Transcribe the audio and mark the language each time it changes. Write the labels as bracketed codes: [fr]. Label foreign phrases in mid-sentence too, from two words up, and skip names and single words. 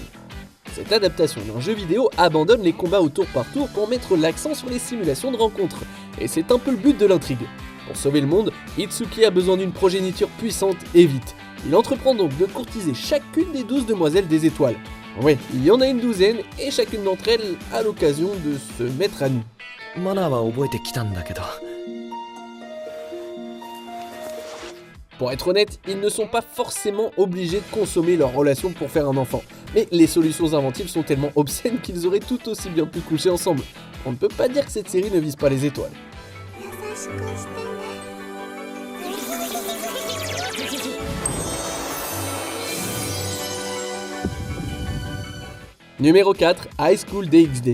[fr] Cette adaptation d'un jeu vidéo abandonne les combats au tour par tour pour mettre l'accent sur les simulations de rencontres. Et c'est un peu le but de l'intrigue. Pour sauver le monde, Itsuki a besoin d'une progéniture puissante et vite. Il entreprend donc de courtiser chacune des 12 demoiselles des étoiles. Ouais, il y en a une douzaine et chacune d'entre elles a l'occasion de se mettre à nu. [ja] マナーは覚えてきたんだけど [fr] Pour être honnête, ils ne sont pas forcément obligés de consommer leur relation pour faire un enfant. Mais les solutions inventives sont tellement obscènes qu'ils auraient tout aussi bien pu coucher ensemble. On ne peut pas dire que cette série ne vise pas les étoiles. Numéro 4, High School DxD.